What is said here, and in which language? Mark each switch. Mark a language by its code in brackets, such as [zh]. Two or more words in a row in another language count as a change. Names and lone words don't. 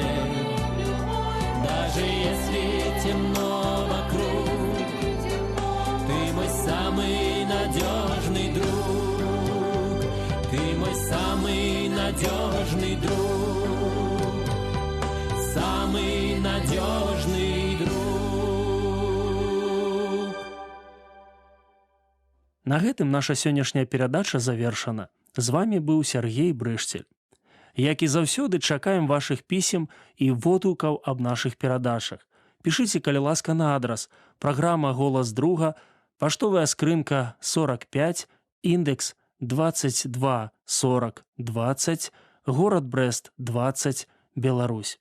[ru] Даже если темно вокруг, ты мой самый надежный друг. Ты мой самый надежный друг, самый надежный друг. [be] На гэтым наша сённяшняя перадача завершана. З вами быў Сяргей Брышцель. Як і заўсёды, чакаем вашых пісем і водгукаў аб нашых перадачах. Пішыце, калі ласка, на адрас: праграма «Голас друга», паштовая скрынка 45, індекс 224020, горад Брэст 20, Беларусь.